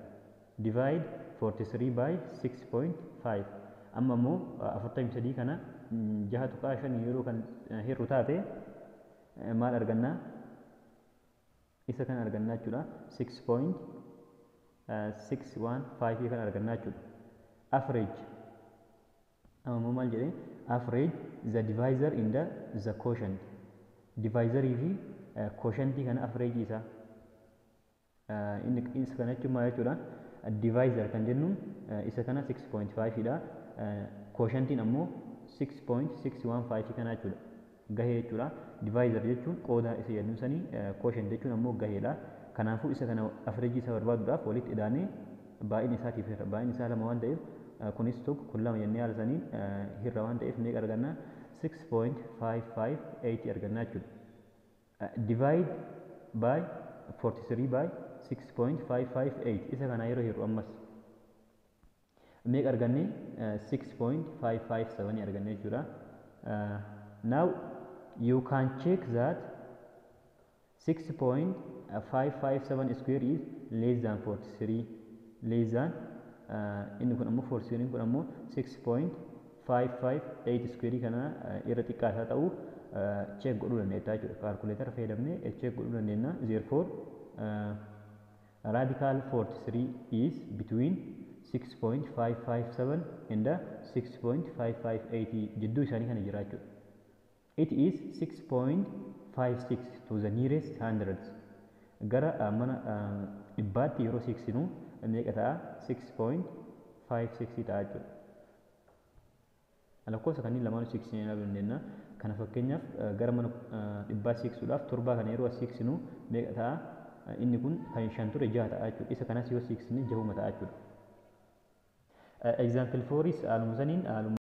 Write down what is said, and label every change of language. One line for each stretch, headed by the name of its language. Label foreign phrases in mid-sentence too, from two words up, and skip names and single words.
English: Divide 43 by 6.5
Oromo: amma immoo 43 kana 6.5 yeroo kan hirru taate maal argannaa isa kan argannaa jechuudha. 6.5 615 kan argannaa jechuudha.
English: Average
Oromo: ammoo maal jedhee
English: average the divisor in the quotient.
Oromo: Divisorii fi quotientii kana average isaa inni isa kana jechuun maal jechuudha? Divisor kan jennu isa kana 6.5 dha. Quotientiin ammoo 6.615 kana jechuudha. Gahee jechuudha. Divisor jechuun qooda isa jennu sanii quotient jechuun ammoo gaheedha. Kanaafuu isa kana average isa barbaaduudhaaf walitti idaanee baay'ina isaatiif baay'ina isaa 2 waan ta'eef kunis tokko kun 2 jennee haala saniin hirra waan ta'eef meeqa argannaa 6.558 argannaa jechuudha.
English: Divide by 43 by 6.558
Oromo: isa kana yeroo hirru ammas meeqa arganne 6.557 arganne jechuudha.
English: Now you can check that 6.557 square is less than 43 less than
Oromo: inni kun ammoo 43 kun ammoo 6.558 square kana irra xiqqaataa ta'uu check godhuu dandeenya jechuudha. Calculator fayyadamnee check godhuu dandeenya.
English: Therefore radical 43 is between 6.557 and 6.558
Oromo: jidduu isaanii kana jira jechuudha.
English: It is 6.56 to the nearest hundreds.
Oromo: Gara mana dhibbaatti yeroo siiksinu meeqa ta'a? 6.56 ta'a jechuudha. Lakkoofsa kanneen lamaan siiksinu ilaaluu dandeenya. Kana fakkeenyaaf gara mana dhibbaa siiksisuudhaaf torbaa kana yeroo siiksinu meeqa ta'a? Inni kun kan 5 ture 6 ta'a jechuudha. Isa kanas yoo siiksine 6 ta'a jechuudha.
English: Example 4 is
Oromo: haaluma saniin